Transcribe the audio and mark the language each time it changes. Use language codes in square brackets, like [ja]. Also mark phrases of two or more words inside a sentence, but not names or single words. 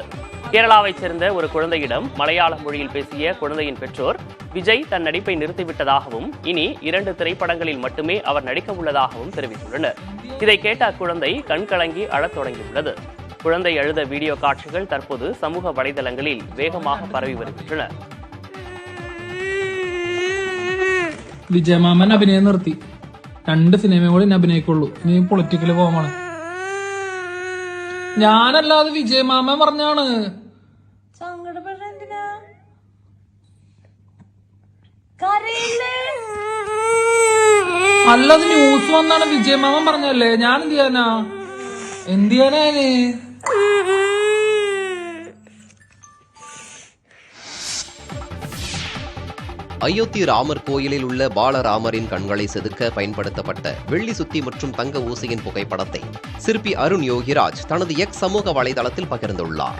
[ta] கேரளாவைச் சேர்ந்த ஒரு குழந்தையிடம் மலையாள மொழியில் பேசிய குழந்தையின் பெற்றோர் விஜய் தன் நடிப்பை நிறுத்திவிட்டதாகவும் இனி 2 திரைப்படங்களில் மட்டுமே அவர் நடிக்க உள்ளதாகவும் தெரிவித்துள்ளனர். இதை கேட்ட அக்குழந்தை கண்கலங்கி அழத் தொடங்கியுள்ளது. குழந்தை அழுத வீடியோ காட்சிகள் தற்போது சமூக வலைதளங்களில் வேகமாக பரவி வருகின்றன. [ml] വിജയമാമൻ അഭിനയം നിർത്തി. 2 സിനിമയും കൂടി അഭിനയിക്കുള്ളൂ. ഇനി പൊളിറ്റിക്കല് പോകാണ്. ഞാനല്ലാതെ വിജയമാമൻ പറഞ്ഞാണ്. അല്ലാതെ ന്യൂസ് വന്നാണ് വിജയമാമൻ പറഞ്ഞല്ലേ. ഞാൻ എന്ത് ചെയ്യാനാ [ta] அயோத்தி ராமர் கோயிலில் உள்ள பாலராமரின் கண்களை செதுக்க பயன்படுத்தப்பட்ட வெள்ளி சுத்தி மற்றும் தங்க ஊசியின் புகைப்படத்தை சிற்பி அருண் யோகிராஜ் தனது எக்ஸ் சமூக வலைதளத்தில் பகிர்ந்துள்ளார்.